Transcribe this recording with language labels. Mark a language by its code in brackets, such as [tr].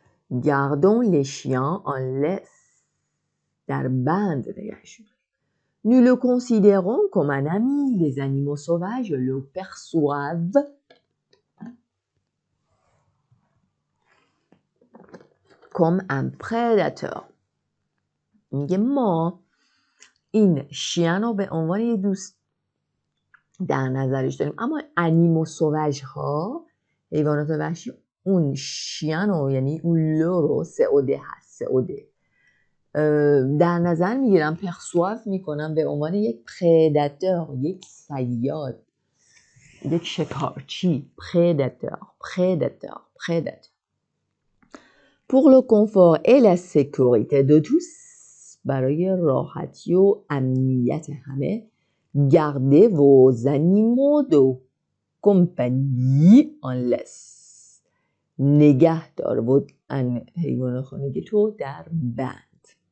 [fr] gardons les chiens en laisse، [fa] در بند نگهشون. [fr] nous le considérons comme un ami. les animaux sauvages le perçoivent comme un prédateur. [fa] میگه ما این شیان رو به عنوان یه دوست در نظرش داریم، اما انیمو سووژ ها، حیوانات وحشی، اون شیان رو، یعنی اون لو رو، سعوده هست، سعوده در نظر میگیرم، پرسواف میکنم به عنوان یک پرداتور، یک صیاد، یک شکارچی. پرداتور. [fr] pour le confort et la sécurité de tous، [fa] برای راحتی و امنیت همه. [fr] gardez vos animaux de compagnie en laisse، [fa] نگه دار بود حیوان خانگی تو در بند.